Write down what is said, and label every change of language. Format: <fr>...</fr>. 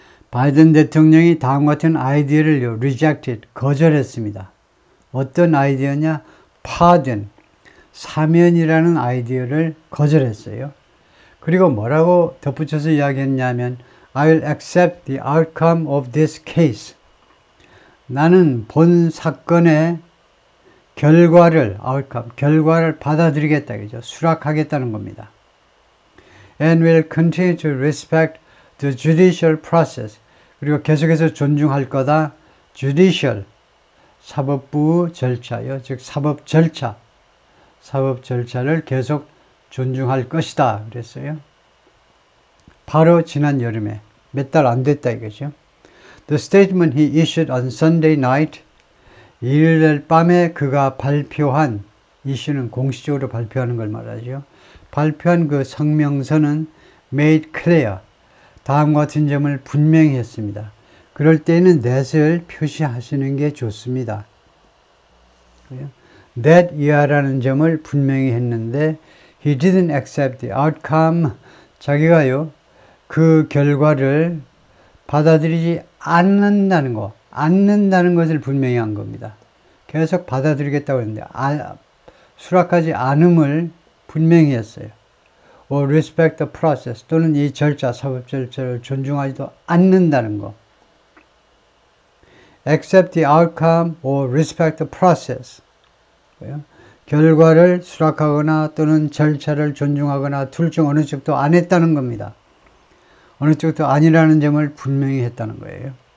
<ko>바이든 대통령이 다음과 같은 아이디어를 rejected, 거절했습니다. 어떤 아이디어냐? pardon, 사면이라는 아이디어를 거절했어요.</ko> <en>그리고 뭐라고 덧붙여서 이야기했냐면 I'll accept the outcome of this case.</en> <ko>나는 본 사건의 결과를 받아들이겠다, 그죠? 수락하겠다는 겁니다.</ko> <en>And will continue to respect the judicial process.</en> <ko>그리고 계속해서 존중할 거다. judicial, 사법부 절차요. 즉 사법 절차를 계속 존중할 것이다 그랬어요. 바로 지난 여름에 몇 달 안 됐다 이거죠.</ko> <en>The statement he issued on Sunday night,</en> <ko>일요일 밤에 그가 발표한, 이슈는 공식적으로 발표하는 걸 말하죠. 발표한 그 성명서는</ko> <en>made clear,</en> <ko>다음과 같은 점을 분명히 했습니다. 그럴 때는 that을 표시하시는 게 좋습니다. that 이하라는 점을 분명히 했는데</ko> <en>he didn't accept the outcome,</en> <ko>자기가요 그 결과를 받아들이지 않는다는 것을 분명히 한 겁니다. 계속 받아들이겠다고 했는데 수락하지 않음을 분명히 했어요.</ko> <en>or respect the process,</en> <ko>또는 이 절차, 사법 절차를 존중하지도 않는다는 것.</ko> <en>accept the outcome or respect the process.</en> <ko>결과를 수락하거나 또는 절차를 존중하거나 둘 중 어느 쪽도 안 했다는 겁니다. 어느 쪽도 아니라는 점을 분명히 했다는 거예요.</ko>